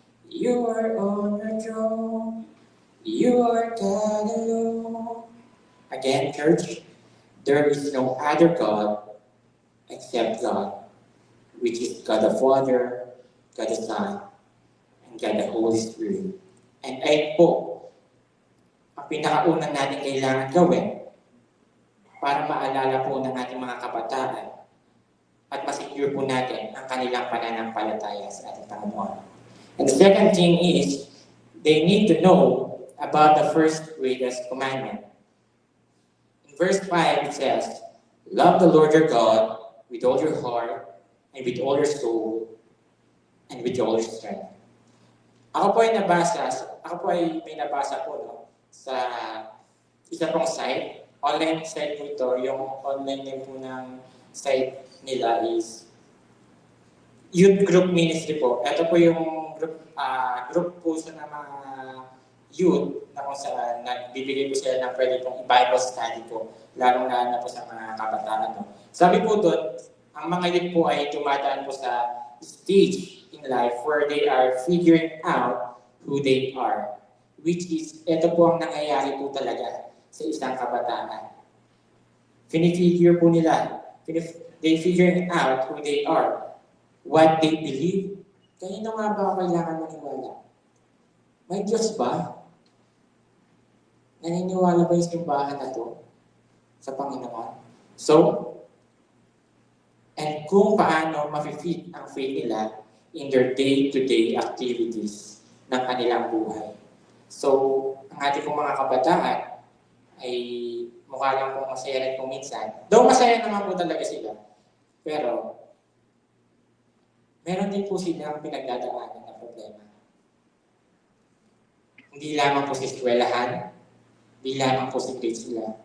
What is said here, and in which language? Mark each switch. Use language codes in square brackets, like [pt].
[en] You are on your throne, you are God alone. Again, church, there is no other God except God, which is God the Father, God the Son, and God the Holy Spirit. [tl] And ayun po, ang pinakaunang natin kailangan gawin para maalala po ng ating mga kabataan at masecure po natin ang kanilang pananampalataya sa ating Panginoon. [en] And the second thing is, they need to know about the first greatest commandment. In verse 5 it says, Love the Lord your God with all your heart, and with all your soul, and with all your strength. [tl] Ako po ay may nabasa po sa isa pong site. Online site po ito. Yung online name po ng site nila is Youth Group Ministry po. Ito po yung group po sa mga youth na kung saan nagbibigay po sila ng pwede pong Bible study po, lalo na po sa mga kabataan. Sabi po doon, ang mga youth po ay dumadaan po sa [en] stage in life where they are [tl] figuring out who they are. [en] Which is, [tl] ito po ang nangyayari po talaga sa isang kabataan. Finifigure po nila. [en] They figuring out who they are. What they believe. [tl] Kanino nga ba kailangan maniwala? May Diyos ba? Naniniwala ba yung simbahan na to sa Panginoon? So, and kung paano ma-fit ang faith nila [en] in their day-to-day activities [tl] ng kanilang buhay. So, ang ating pong mga kabataan ay mukha lang pong masaya rin kung minsan. Though masaya naman po talaga sila. Pero, meron din po silang pinagdadaanan na problema. Hindi lamang po sa eskwelahan, hindi lamang po sa grade sila.